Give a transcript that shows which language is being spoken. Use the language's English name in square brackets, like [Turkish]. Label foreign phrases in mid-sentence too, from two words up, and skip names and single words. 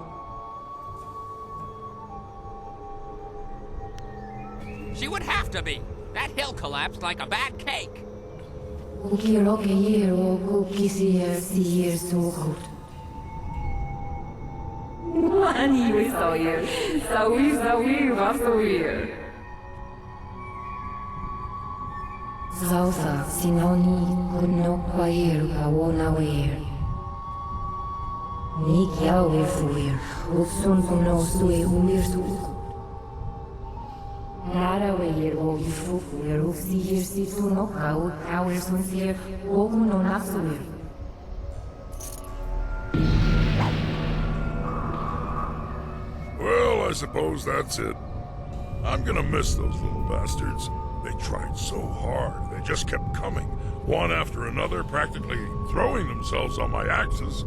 [English] She would have to be! That hill collapsed like a bad cake! Ukiroke yero kukisier sier suhut. Wani we sawyer, sawi vasoyer. Zausa sinoni kunno kwayer kawona wer. Nik yawe fuyer, utsun kuno sue umir suku. Nara weyer o yufufuyer ufsiyer situno kau kawer sunsier okuno nasuyer. Well, I suppose that's it. I'm gonna miss those little bastards. They tried so hard. They just kept coming, one after another, practically throwing themselves on my axes.